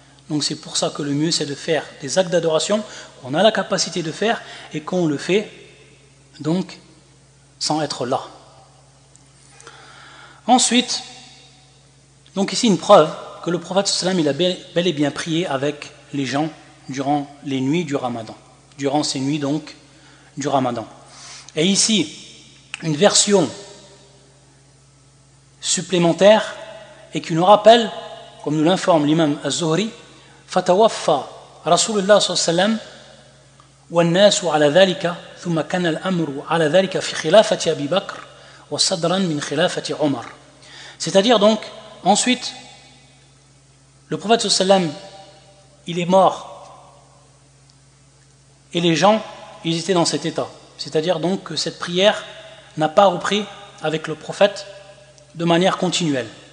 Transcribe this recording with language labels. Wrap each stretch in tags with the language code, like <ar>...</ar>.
<fr>Donc c'est pour ça que le mieux c'est de faire des actes d'adoration qu'on a la capacité de faire et qu'on le fait donc sans être là. Ensuite, donc ici une preuve que le prophète sallam il a bel et bien prié avec les gens durant les nuits du Ramadan, durant ces nuits donc du Ramadan. Et ici une version supplémentaire et qui nous rappelle, comme nous l'informe l'imam Az-Zuhri,</fr> <ar>فتوفى رسول الله صلى الله عليه وسلم والناس على ذلك ثم كان الأمر على ذلك في خلافة أبي بكر وصدرا من خلافة عمر.</ar> <fr>C'est-à-dire donc, ensuite, le prophète sallallahu alayhi wa sallam, il est mort et les gens, ils étaient dans cet état. C'est-à-dire donc que cette prière n'a pas repris avec le prophète de manière continuelle.</fr>